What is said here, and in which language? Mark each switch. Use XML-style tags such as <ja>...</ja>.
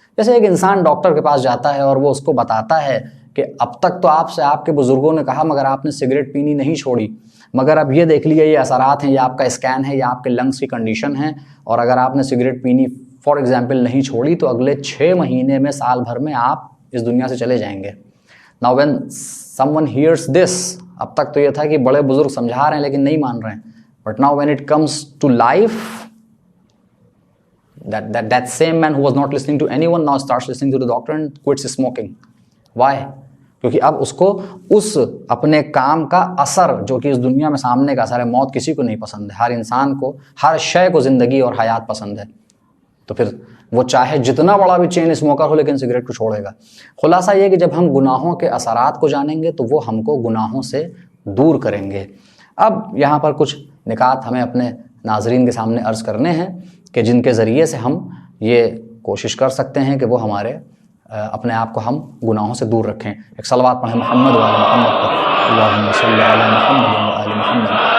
<ur>جیسے ایک انسان ڈاکٹر کے پاس جاتا ہے اور وہ اس کو بتاتا ہے کہ اب تک تو آپ سے آپ کے بزرگوں نے کہا مگر آپ نے سگریٹ پینی نہیں چھوڑی, مگر اب یہ دیکھ لیے یہ اثرات ہیں, یہ آپ کا اسکین ہے, یہ آپ کے لنگس کی کنڈیشن ہے, اور اگر آپ نے سگریٹ پینی</ur> <en>for example</en> <ur>نہیں چھوڑی تو اگلے 6 مہینے میں, سال بھر میں آپ اس دنیا سے چلے جائیں گے.</ur> <en>Now when someone hears this,</en> <ur>اب تک تو یہ تھا کہ بڑے بزرگ سمجھا رہے ہیں لیکن نہیں مان رہے ہیں,</ur> <en>but now when it comes to life, that same man who was not listening to anyone now starts listening to the doctor and quits smoking. Why?</en> <ur>کیونکہ اب اس کو اس اپنے کام کا اثر جو کہ اس دنیا میں سامنے کا اثر ہے، موت کسی کو نہیں پسند ہے، ہر انسان کو، ہر شے کو زندگی اور حیات پسند ہے، تو پھر وہ چاہے جتنا بڑا بھی چین اسموکر ہو لیکن سگریٹ کو چھوڑے گا۔ خلاصہ یہ کہ جب ہم گناہوں کے اثرات کو جانیں گے تو وہ ہم کو گناہوں سے دور کریں گے۔ اب یہاں پر کچھ نکات ہمیں اپنے ناظرین کے سامنے عرض کرنے ہیں کہ جن کے ذریعے سے ہم یہ کوشش کر سکتے ہیں کہ وہ ہمارے اپنے آپ کو ہم گناہوں سے دور رکھیں۔ ایک صلوات پڑھیں محمد و آل محمد پر، اللہم صلی علی محمد و آل محمد۔</ur>